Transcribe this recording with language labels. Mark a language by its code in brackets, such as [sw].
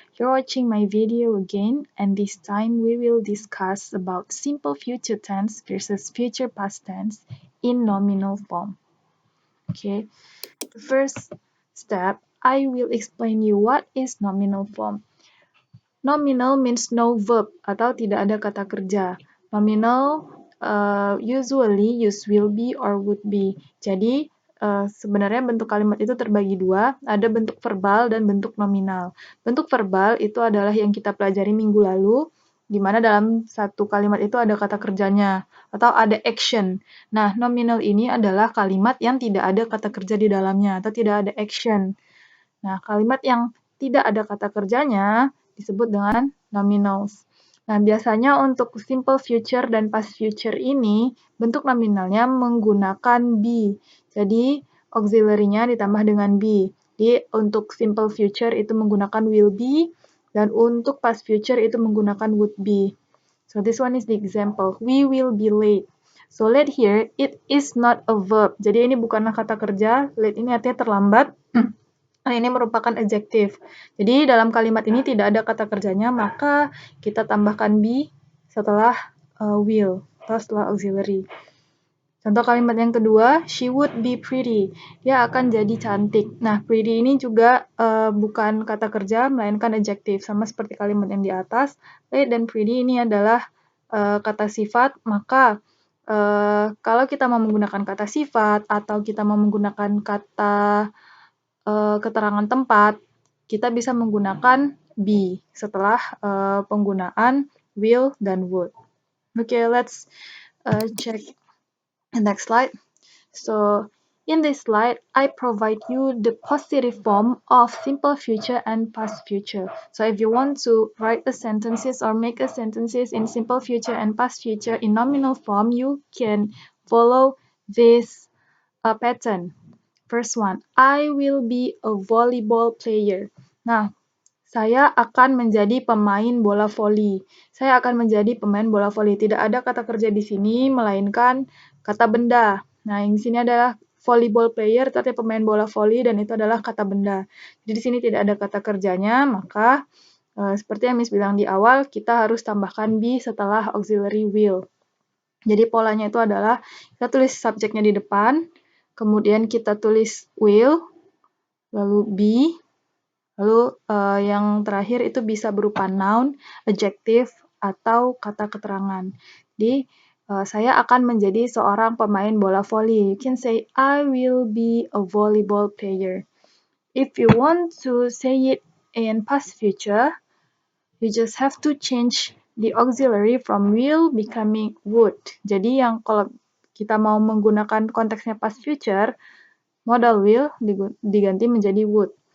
[en] You're watching my video again, and this time we will discuss about simple future tense versus future past tense in nominal form. Okay, the first step, I will explain you what is nominal form. Nominal means no verb [id] atau tidak ada kata kerja. [en] Nominal usually use will be or would be. [id] Jadi sebenarnya bentuk kalimat itu terbagi dua, ada bentuk verbal dan bentuk nominal. Bentuk verbal itu adalah yang kita pelajari minggu lalu, di mana dalam satu kalimat itu ada kata kerjanya atau ada action. Nah, nominal ini adalah kalimat yang tidak ada kata kerja di dalamnya atau tidak ada action. Nah, kalimat yang tidak ada kata kerjanya disebut dengan nominals. Nah, biasanya untuk simple future dan past future ini, bentuk nominalnya menggunakan be. Jadi, auxiliary-nya ditambah dengan be. Jadi, untuk simple future itu menggunakan will be, dan untuk past future itu menggunakan would be. [en] So, this one is the example. We will be late. So, late here, it is not a verb. [id] Jadi, ini bukanlah kata kerja. Late ini artinya terlambat. Nah, ini merupakan adjektif. Jadi, dalam kalimat ini tidak ada kata kerjanya, maka kita tambahkan be setelah will, atau setelah auxiliary. Contoh kalimat yang kedua, [en] she would be pretty. [id] Dia akan jadi cantik. Nah, pretty ini juga bukan kata kerja, melainkan adjektif. Sama seperti kalimat yang di atas, late dan pretty ini adalah kata sifat, maka kalau kita mau menggunakan kata sifat, atau kita mau menggunakan kata keterangan tempat, kita bisa menggunakan be setelah penggunaan will dan would. [en] Okay, let's check the next slide. So, in this slide, I provide you the positive form of simple future and past future. So, if you want to write a sentences or make a sentences in simple future and past future in nominal form, you can follow this pattern. First one, I will be a volleyball player. [id] Nah, saya akan menjadi pemain bola voli. Saya akan menjadi pemain bola voli. Tidak ada kata kerja di sini, melainkan kata benda. Nah, yang di sini adalah volleyball player, tapi pemain bola voli, dan itu adalah kata benda. Jadi di sini tidak ada kata kerjanya, maka seperti yang Miss bilang di awal, kita harus tambahkan be setelah auxiliary will. Jadi polanya itu adalah, kita tulis subjeknya di depan, kemudian kita tulis will, lalu be, lalu yang terakhir itu bisa berupa noun, adjective, atau kata keterangan. Jadi, saya akan menjadi seorang pemain bola voli. [en] You can say, I will be a volleyball player. If you want to say it in past future, you just have to change the auxiliary from will becoming would. [id] Jadi, yang kalau kita mau menggunakan konteksnya past future, modal will diganti menjadi would.